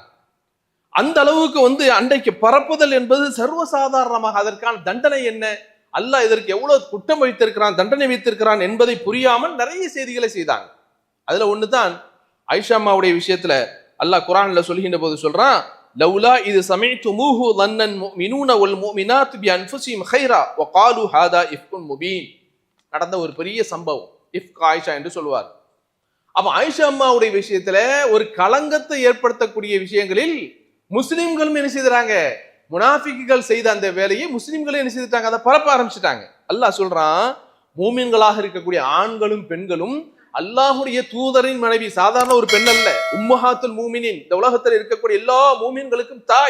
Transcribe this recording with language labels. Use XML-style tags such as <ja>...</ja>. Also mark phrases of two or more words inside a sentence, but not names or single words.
<ta>அந்த அளவுக்கு அன்றைக்கு பரப்புதல் என்பது சர்வசாதாரணமாக, அதற்கான தண்டனை என்ன, அல்லாஹ் இதற்கு எவ்வளவு குற்றம் வைத்திருக்கிறான், தண்டனை வைத்திருக்கிறான் என்பதை புரியாமல் நிறைய செய்திகளை செய்தாங்க. அதுல ஒண்ணுதான் ஆயிஷா அம்மாவுடைய விஷயத்துல அல்லாஹ் குர்ஆன்ல சொல்கின்ற போது சொல்றான்,</ta> <ar>لولا إذ سمعتموه ظنن المؤمنون والمؤمنات بانفسهم خيرا وقالوا هذا افك مبين.</ar> <ta>நடந்த ஒரு பெரிய சம்பவம் இஃப்க் ஆயிஷா என்று சொல்வார். அப்ப ஆயிஷா அம்மாவுடைய விஷயத்துல ஒரு களங்கத்தை ஏற்படுத்தக்கூடிய விஷயங்களில் முஸ்லிம்களும் என்ன செய்தாங்க, முனாஃபிக்குகள் செய்த அந்த வேலையை முஸ்லிம்களும் என்ன செய்துட்டாங்க, அதை பரப்ப ஆரம்பிச்சுட்டாங்க. அல்லாஹ் சொல்றான், மூமின்களாக இருக்கக்கூடிய ஆண்களும் பெண்களும் அல்லாஹ்வுடைய தூதரின் மனைவி, சாதாரண ஒரு பெண் அல்ல,</ta> <ar>أمهات المؤمنين,</ar> <ta>இந்த உலகத்தில் இருக்கக்கூடிய எல்லா மூமின்களுக்கும் தாய்.</ta>